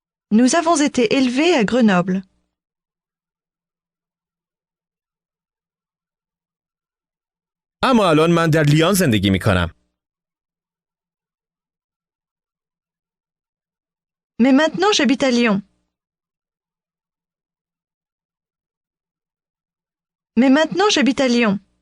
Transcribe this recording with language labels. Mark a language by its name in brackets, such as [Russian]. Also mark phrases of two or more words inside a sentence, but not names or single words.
[French] Nous avons été élevés à Grenoble. [Persian] اما الان من در لیان زندگی می کنم. [French] Mais maintenant j'habite à Lyon. Mais maintenant j'habite à Lyon.